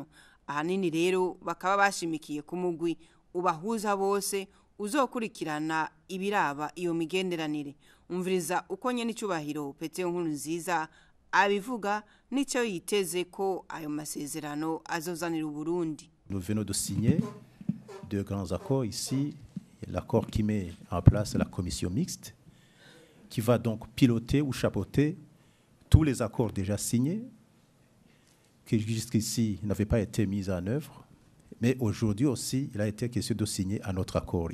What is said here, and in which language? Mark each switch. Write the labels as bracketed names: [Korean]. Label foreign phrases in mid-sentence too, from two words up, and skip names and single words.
[Rundi] Ahanini rero bakaba bashimikiye ku mugwi ubahuza bose uzokurikirana ibiraba iyo migenderanire. Umviriza uko nyene icubahiro Petero Nkurunziza abivuga nico yiteze ko ayo masezerano azozanira u Burundi. [French] Nous venons de signer deux grands accords ici, l'accord qui met en place la commission mixte qui va donc piloter ou chapeauter tous les accords déjà signés qui jusqu'ici n'avaient pas été mis en œuvre. Mais aujourd'hui aussi, il a été question de signer un autre accord.